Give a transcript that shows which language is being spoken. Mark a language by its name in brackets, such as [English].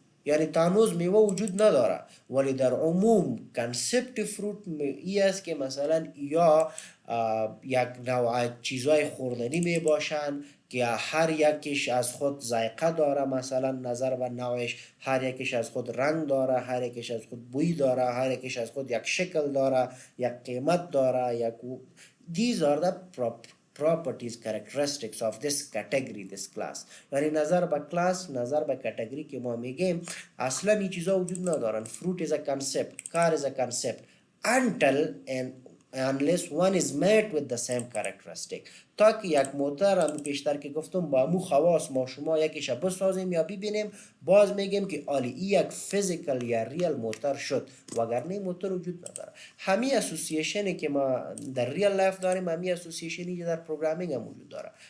[Persian] یعنی تانوز میوه وجود نداره، ولی در عموم کنسپت فروت ای است که مثلا یا یک نوع چیزای خوردنی می باشند که هر یکیش از خود ذائقه داره، مثلا نظر و نوعش، هر یکیش از خود رنگ داره، هر یکیش از خود بوی داره، هر یکیش از خود یک شکل داره، یک قیمت داره، یک [English] these are the properties, characteristics of this category, this class. [Persian] یعنی نظر به کلاس، نظر به کاتگوری که ما میگیم اصلا این چیزا وجود ندارن. [English] fruit is a concept, car is a concept until and unless one is met with the same characteristic. [Persian] تا که یک موتر هم پیشتر که گفتم با مو خواص ما شما یکیش بسازیم یا ببینیم، باز میگیم که آلی ای یک فیزیکال یا ریل موتر شد، وگرنه موتر وجود نداره. همین اسوسییشنی که ما در ریل لایف داریم، همین اسوسییشنی که در پروگرامینگ هم وجود داره.